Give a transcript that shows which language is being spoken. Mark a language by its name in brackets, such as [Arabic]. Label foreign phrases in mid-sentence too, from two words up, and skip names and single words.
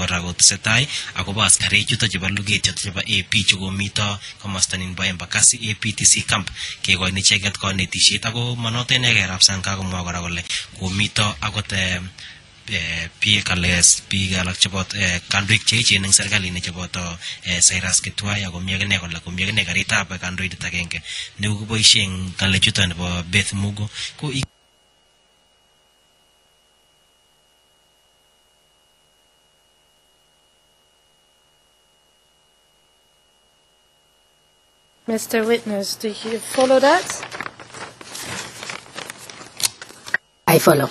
[Kalenjin] kora kotesetai akobo askarik chutok chebo luget chebo AP chekomito komosta nin bo Embakasi APTC camp kekoini icheket konetisiet ako manoto inekei rap sang kakomwa kora kole komito akot biik alak chebot kandoik cheechen eng serikalit ne cheboto Cyrus Kitwai ako mi akine kole komi akine karitab kandoindet agenge ne koboisie eng ngalechuto nebo Beth Mugo ko [English] Mr. Witness, do you follow that? I follow.